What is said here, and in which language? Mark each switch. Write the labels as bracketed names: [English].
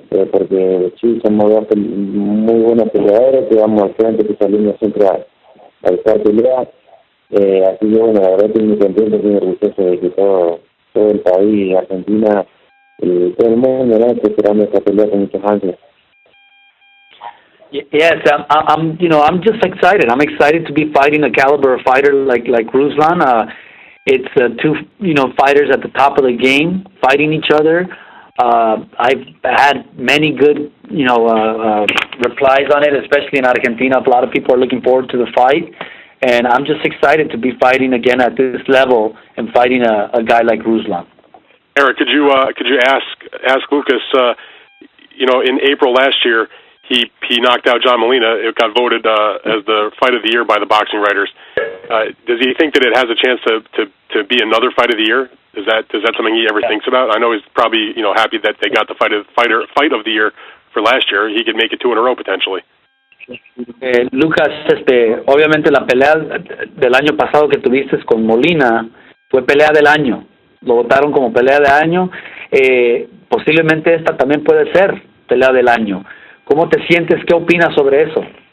[Spanish] Porque sí, somos dos muy buenos peleadores, que vamos al frente, que salimos siempre a buscar peleas. Así que bueno, la verdad estoy muy contento, muy orgulloso de que todo el país, Argentina, todo el mundo, ¿no?, está esperando esta pelea con muchos ansias. [English] Yes, I'm just excited. I'm excited to be fighting a caliber of fighter like Ruslan. It's two, fighters at the top of the game, fighting each other. I've had many good, replies on it, especially in Argentina. A lot of people are looking forward to the fight, and I'm just excited to be fighting again at this level and fighting a guy like Ruslan. Eric, could you ask Lucas? In April last year, he knocked out John Molina. It got voted as the fight of the year by the boxing writers. Does he think that it has a chance to be another fight of the year? Is that something he ever thinks about? I know he's probably happy that they got the fight of the year for last year. He could make it 2 in a row potentially. [Spanish] Lucas, obviamente la pelea del año pasado que tuviste con Molina fue pelea del año. Lo votaron como pelea de año. Posiblemente esta también puede ser pelea del año. ¿Cómo te sientes? ¿Qué opinas sobre eso?